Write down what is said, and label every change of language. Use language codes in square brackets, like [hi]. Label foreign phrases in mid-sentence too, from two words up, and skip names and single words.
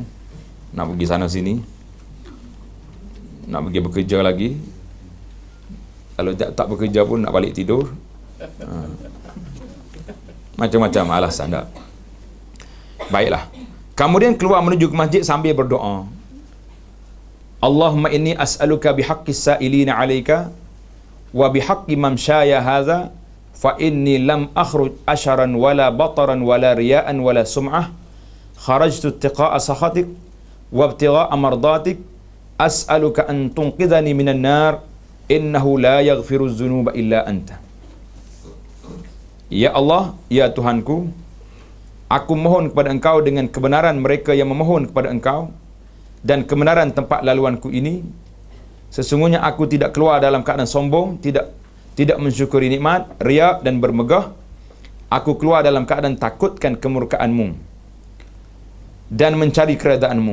[ms] Nak pergi sana sini, nak pergi bekerja lagi. Kalau tak bekerja pun nak balik tidur. Macam-macam alasan dah. Baiklah. Kemudian keluar menuju ke masjid sambil berdoa. [ar] اللهم إني أسألك بحق السائلين عليك وبحق ممشاي هذا فإني لم أخرج أشرا ولا بطرا ولا رياء ولا سمعة خرجت اتقاء سخطك وابتغاء مرضاتك أسألك أن تنقذني من النار إنه لا يغفر الذنوب إلا أنت. [ms] Ya Allah, ya Tuhanku, aku mohon kepada Engkau dengan kebenaran mereka yang memohon kepada Engkau dan kebenaran tempat laluanku ini. Sesungguhnya aku tidak keluar dalam keadaan sombong, tidak mensyukuri nikmat, riak dan bermegah. Aku keluar dalam keadaan takutkan kemurkaan-Mu dan mencari keredaan-Mu.